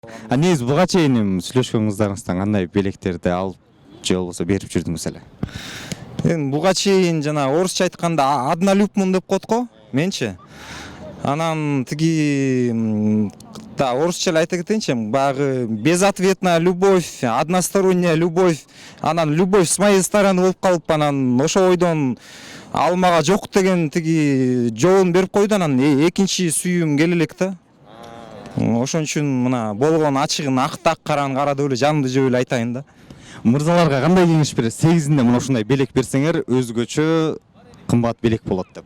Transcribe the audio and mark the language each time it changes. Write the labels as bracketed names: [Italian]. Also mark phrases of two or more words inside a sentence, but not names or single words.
[Kyrgyz] Негизи буга чейин сүйлөшкөн кыздарыңыздан кандай белектерди алып же болбосо берип жүрдүңүз эле? Эми буга чейин жана орусча айтканда однолюбмун деп коет го менчи. Анан тиги орусча эле айта кетейинчи, баягы [Russian] безответная любовь, односторонняя любовь, [Kyrgyz] анан [Russian] любовь с моей стороны [Kyrgyz] болуп калып, анан ошо ойдон ал мага жок деген тиги жообун берип койду, анан экинчи сүйүүм келе элек да. Ошон үчүн мына болгон ачыгын ак караны кара деп эле жанымды жеп эле айтайын да. Мырзаларга кандай кеңеш бересиз? Сегизинде мына ушундай белек берсеңер өзгөчө кымбат белек болот деп.